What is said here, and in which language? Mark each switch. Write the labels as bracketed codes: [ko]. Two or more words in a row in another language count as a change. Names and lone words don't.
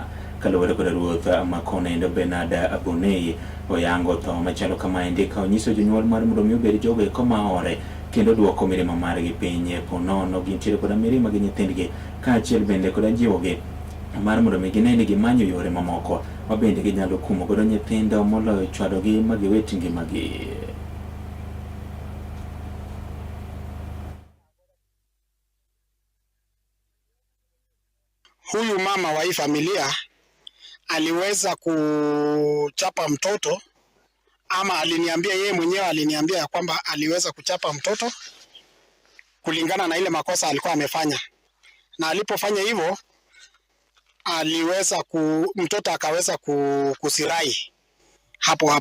[luo] Kaluwore koda ruoth makonendo Bernard Abonei oyango tho machalo kama indika onyiso jonyuol mar mondo mi obed jogo eko maore kendo duoko mirima margi piny e ponono gintiere koda mirima gi nyithindgi kaachiel bende koda jiwogi mar mondo mi gine ni gimanyo yore mamoko mabende ginyalo kumo godo nyithindo moloyo chwadogi magiwet ngimagi. [sw] Huyu mama wa hii familia aliweza kuchapa mtoto, ama aliniambia yeye mwenyewe, aliniambia ya kwamba aliweza kuchapa mtoto kulingana na ile makosa alikuwa amefanya, na alipofanya hivyo aliweza mtoto akaweza kusirai hapo.